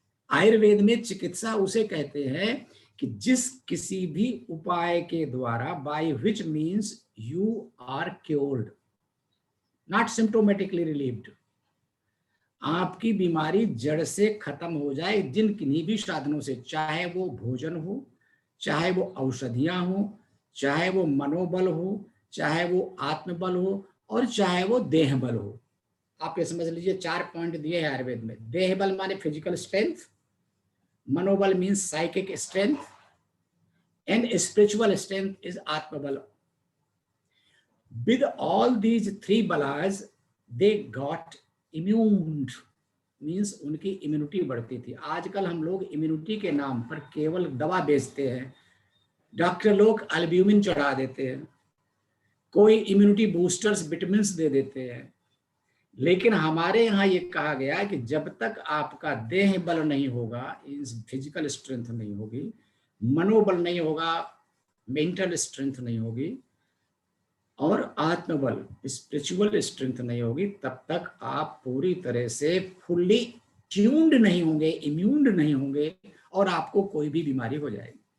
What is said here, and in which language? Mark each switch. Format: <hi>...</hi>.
<hi>आयुर्वेद में चिकित्सा उसे कहते हैं कि जिस किसी भी उपाय के द्वारा,</hi> <en>by which means you are cured, not symptomatically relieved,</en> <hi>आपकी बीमारी जड़ से खत्म हो जाए जिन किन्हीं भी साधनों से, चाहे वो भोजन हो, चाहे वो औषधियां हो, चाहे वो मनोबल हो, चाहे वो आत्मबल हो, और चाहे वो देह बल हो। आप ये समझ लीजिए 4 पॉइंट दिए हैं आयुर्वेद में। देह बल माने फिजिकल स्ट्रेंथ, मनोबल</hi> <en>means psychic strength, and spiritual strength is</en> <hi>आत्मबल।</hi> <en>With all these 3 balas, they got immune, means</en> <hi>उनकी इम्यूनिटी बढ़ती थी। आजकल हम लोग इम्यूनिटी के नाम पर केवल दवा बेचते हैं, डॉक्टर लोग अल्ब्यूमिन चढ़ा देते हैं, कोई इम्यूनिटी बूस्टर्स विटामिन्स दे देते हैं। लेकिन हमारे यहाँ ये कहा गया कि जब तक आपका देह बल नहीं होगा, फिजिकल स्ट्रेंथ नहीं होगी, मनोबल नहीं होगा, मेंटल स्ट्रेंथ नहीं होगी, और आत्मबल स्पिरिचुअल स्ट्रेंथ नहीं होगी, तब तक आप पूरी तरह से फुल्ली ट्यून्ड नहीं होंगे, इम्यून्ड नहीं होंगे, और आपको कोई भी बीमारी हो जाएगी।</hi>